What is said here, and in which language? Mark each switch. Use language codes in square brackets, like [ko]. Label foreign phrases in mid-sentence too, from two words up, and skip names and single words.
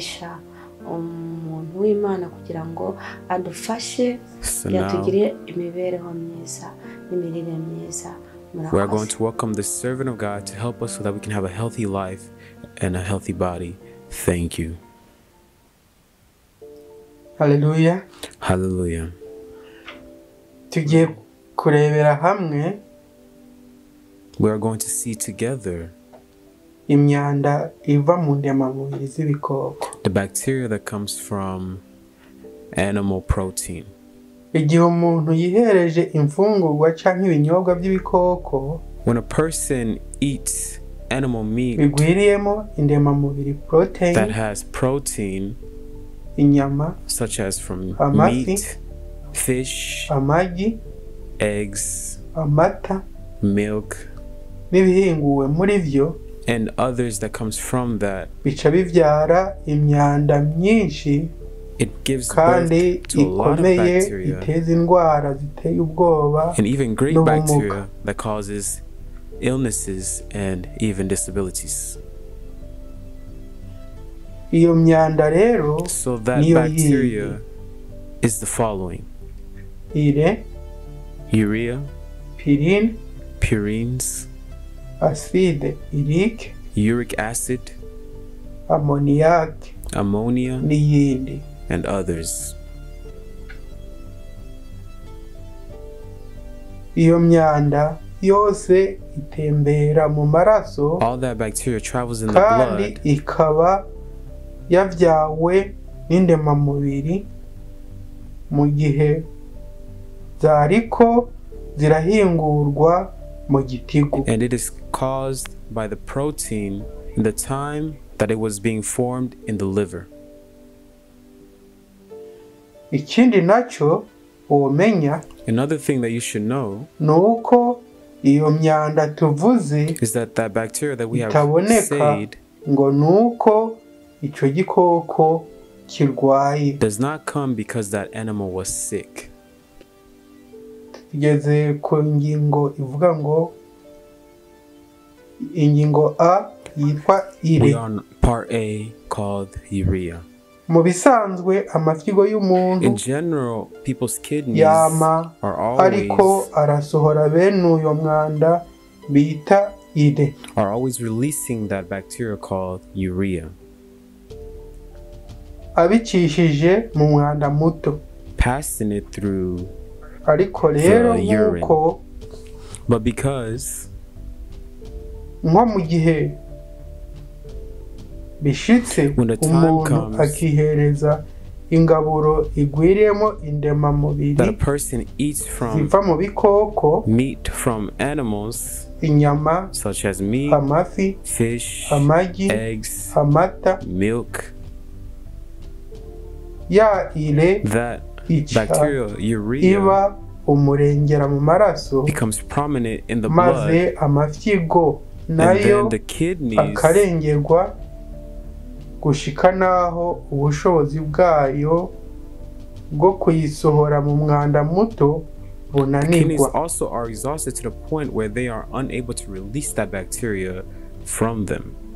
[en] So now, we are going to welcome the servant of God to help us so that we can have a healthy life and a healthy body. Thank you. Hallelujah. Hallelujah. [rn] Tugiye kurebera hamwe. [en] We are going to see together [rn] Imyanda Iva Mundema mubiri zibikoko. [en] the bacteria that comes from animal protein. [rn] Igihe umuntu yihereje imfungurwa canke ibinyobwa by'ibikoko, [en] when a person eats animal meat [rn] bigwiriyemo indema mubiri protein [en] that has protein, [rn] inyama, [en] such as from [rn] amafi, [en] meat, fish, [rn] amagi, [en] eggs, [rn] amata, [en] milk, [rn] n'ibihinguwe muri vyo, [en] and others that comes from that, [rn] bica bivyara imyanda myinshi [en] it gives [rn] kandi [en] birth to a lot of [rn] ikomeye [en] bacteria [rn] iteza indwara ziteye ubwoba [en] and even great [rn] n'ubumuga. [en] bacteria that causes illnesses and even disabilities. [rn] Iyo myanda rero [en] So that [rn] niyo [en] bacteria [rn] yiyi. [en] is the following: [rn] ire, [en] urea, [rn] pirine, [en] purines, [fr] acide urique, [en] uric acid, [fr] ammoniac [en] ammonia, [rn] n'iyindi. [en] and others. [rn] Iyo myanda yose itembera mu maraso [en] All that bacteria travels in the [rn] kandi [en] blood [rn] ikaba yavyawe n'indemamubiri mu gihe zariko zirahingurwa mu gitigu. [en] and it is caused by the protein in the time that it was being formed in the liver. [rn] Ikindi naco womenya [en] Another thing that you should know [rn] nuko iyo myanda tuvuze [en] is that that bacteria that we have [rn] itaboneka [en] said [rn] ngo nuko ico gikoko kirwaye. [en] does not come because that animal was sick. [rn] Tugeze ku ngingo ivuga ngo ingingo A yitwa [en] We [rn] ire. [en] are on part A called urea. [rn] Mu bisanzwe amafyigo [en] In [rn] y'umuntu [en] general, people's kidneys [rn] yama [en] are [rn] ariko [en] always [rn] arasohora bene uyo mwanda bita ire. [en] releasing that bacteria called urea, [rn] Abicishije mu mwanda muto. [en] passing it through. [rn] Ariko rero [en] The urine. [rn] nk'uko [en] But because [rn] nko mu gihe bishitse [en] When the time [rn] umuntu [en] comes [rn] akihereza ingaburo igwiriyemo [en] that a [rn] indemamubiri [en] person eats from [rn] ziva mu bikoko, [en] meat from animals [rn] inyama, [en] such as meat, [rn] amafi, [en] fish, [rn] amagi, [en] eggs, [rn] amata, [en] milk, [rn] ya ire [en] that [rn] ica [en] bacterial urea [rn] iba umurengera mu maraso, [en] becomes prominent in the blood, [rn] maze amafyigo [en] and [rn] nayo [en] then the kidneys [rn] akarengerwa gushika naho ubushobozi bwayo bwo kuyisohora mu mwanda muto [en] kidneys [rn] bunanirwa. [en] also are exhausted to the point where they are unable to release that bacteria from them.